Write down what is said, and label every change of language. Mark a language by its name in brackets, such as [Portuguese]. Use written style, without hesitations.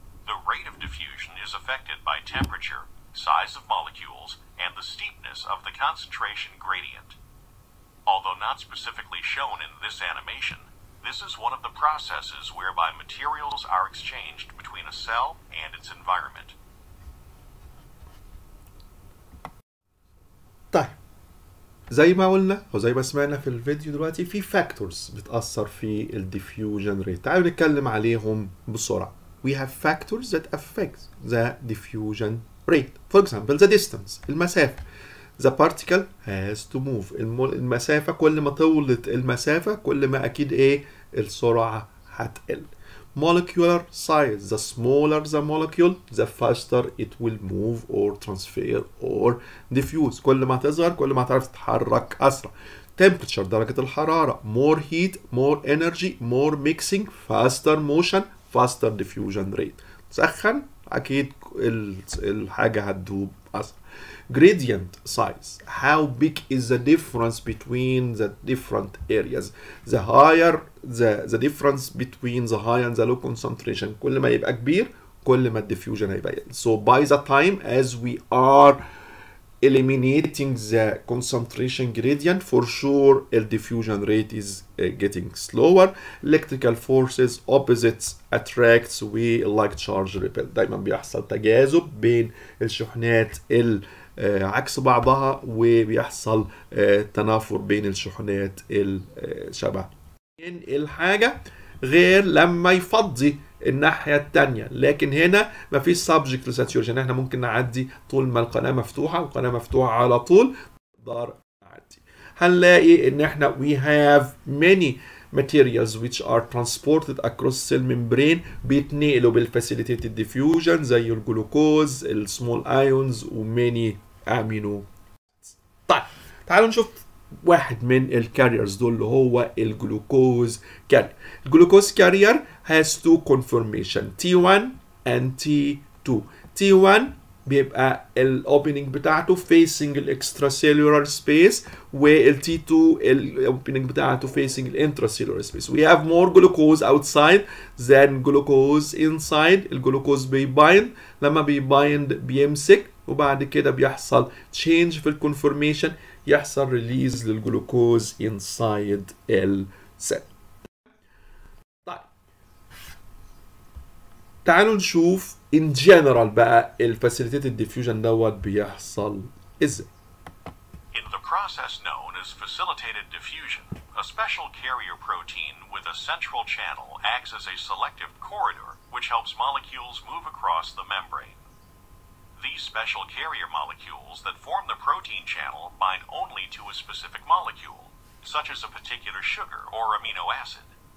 [English] The rate of diffusion is affected by temperature, size of molecules, and the steepness of the concentration gradient. Although not specifically shown in this animation, this is one of the processes whereby materials are exchanged between a cell and its environment. [Arabic] طيب زي ما قلنا او زي ما سمعنا في الفيديو دلوقتي في فاكتورز بتأثر في الديفيوجن ريت. تعالوا نتكلم عليهم بسرعة. [English] we have factors that affect the diffusion rate. For example, the distance, المسافة. The particle has to move. [Arabic] المسافة كل ما طولت المسافة كل ما أكيد إيه السرعة هتقل. [English] Molecular size, the smaller the molecule the faster it will move or transfer or diffuse. [Arabic] كل ما تصغر كل ما تعرف تتحرك أسرع. Temperature, درجة الحرارة. [English] More heat, more energy, more mixing, faster motion, faster diffusion rate. [Arabic] تسخن أكيد الحاجة هتدوب أسرع. [English] Gradient size, how big is the difference between the different areas. The higher the difference between the high and the low concentration, [Arabic] كل ما يبقى كبير كل ما [English] diffusion هيبقى يقل. So by the time as we are eliminating the concentration gradient, for sure the diffusion rate is getting slower. Electrical forces, opposites attracts like charge repel. [Arabic] دايما بيحصل تجاذب بين الشحنات عكس بعضها وبيحصل تنافر بين الشحنات الشبه. الحاجة غير لما يفضي الناحية التانية، لكن هنا مفيش subject لساتوريشن. احنا ممكن نعدي طول ما القناة مفتوحة، والقناة مفتوحة على طول نقدر نعدي. هنلاقي ان احنا [English] we have many materials which are transported across cell membrane [Arabic] بيتنقلوا بالفاسيليتيتد diffusion زي الجلوكوز، السمول ايونز وماني امينو. طيب تعالوا نشوف واحد من الكاريرز دول اللي هو الجلوكوز كارير. الجلوكوز كارير [English] has two conformation T1 and T2. [Arabic] T1 بيبقى الاوبننج بتاعته facing الاكستراسيلولار سبيس، وال T2 الاوبننج بتاعته facing الانتراسيلولار سبيس. [English] We have more glucose outside than glucose inside. [Arabic] الجلوكوز بيبايند، لما بيبايند بيمسك وبعد كده بيحصل change في الكونفورميشن، يحصل ريليز للجلوكوز [English] inside [Arabic] السيل. طيب تعالوا نشوف [English] in general [Arabic] بقى الفاسيليتيتد ديفيوجن دوت بيحصل ازاي. [English] In the process known as facilitated diffusion, a special carrier protein with a central channel acts as a selective corridor which helps molecules move across the membrane. These special carrier molecules that form the protein channel bind only to a specific molecule, such as a particular sugar or amino acid.